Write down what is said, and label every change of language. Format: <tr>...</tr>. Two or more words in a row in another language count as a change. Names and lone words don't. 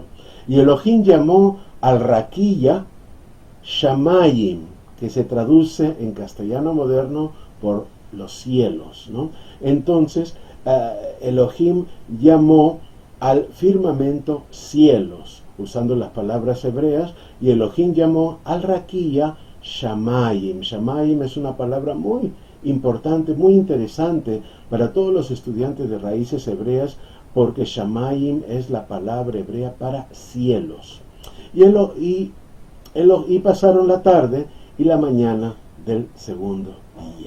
<es>Y Elohim llamó al raquilla Shamayim, que se traduce en castellano moderno por los cielos, ¿no? Entonces Elohim llamó al firmamento cielos, usando las palabras hebreas, y Elohim llamó al raquilla Shamayim. Shamayim es una palabra muy importante, muy interesante para todos los estudiantes de raíces hebreas, porque Shamayim es la palabra hebrea para cielos. Y pasaron la tarde y la mañana del segundo día.</es>